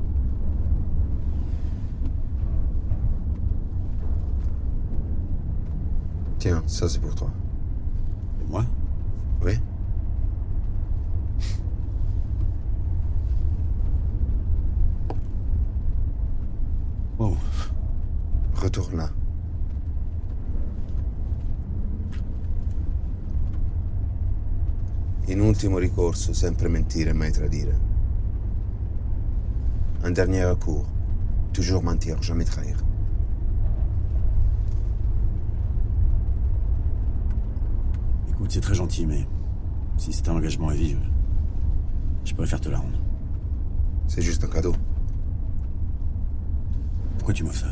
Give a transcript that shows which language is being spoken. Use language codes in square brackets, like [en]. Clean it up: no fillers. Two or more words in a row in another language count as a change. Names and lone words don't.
[fr] Tiens, ça c'est pour toi. Et moi? Oui. Oh. Retourne là. [it] In ultimo ricorso, sempre mentire e mai tradire. [fr] Un dernier recours, toujours mentir, jamais trahir. Écoute, c'est très gentil, mais si c'est un engagement à vie, je préfère te la rendre. C'est juste un cadeau. Pourquoi tu m'offres ça?